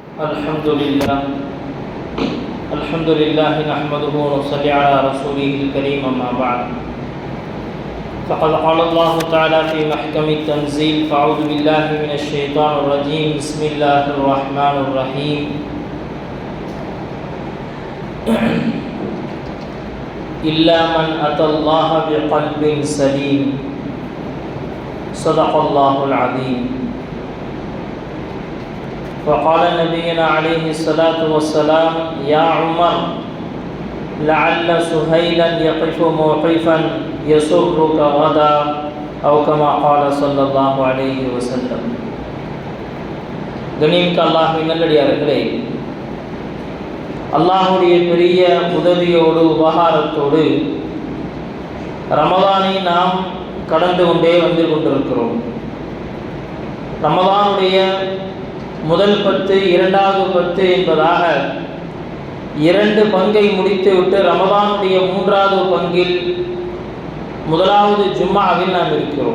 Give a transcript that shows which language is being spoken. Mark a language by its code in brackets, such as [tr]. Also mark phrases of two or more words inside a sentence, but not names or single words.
[ar] الحمد لله نحمده ونصلي على رسوله الكريم أما بعد فقد قال الله تعالى في محكم التنزيل فأعوذ بالله من الشيطان الرجيم بسم الله الرحمن الرحيم إلا من أتى الله بقلب سليم صدق الله العظيم. وقال نبينا عليه الصلاة والسلام يا عمر لعل سهيلا يقف موقفا يسرك غدا أو كما قال صلى الله عليه وسلم. [ta] கண்ணியமிக்க அல்லாஹ்வின் நல்லடியார்களே, அல்லாஹ்வுடைய பெரிய உதவியோடு உபகாரத்தோடு ரமலானை நாம் கடந்து கொண்டே வந்து கொண்டிருக்கிறோம். ரமலானுடைய முதல் 10 இரண்டாவது 10 என்பதாக 2 பங்கை முடித்துவிட்டு ரமலானுடைய 3வது பங்கில் முதலாவது ஜும்மாவில் நாம் இருக்கிறோம்.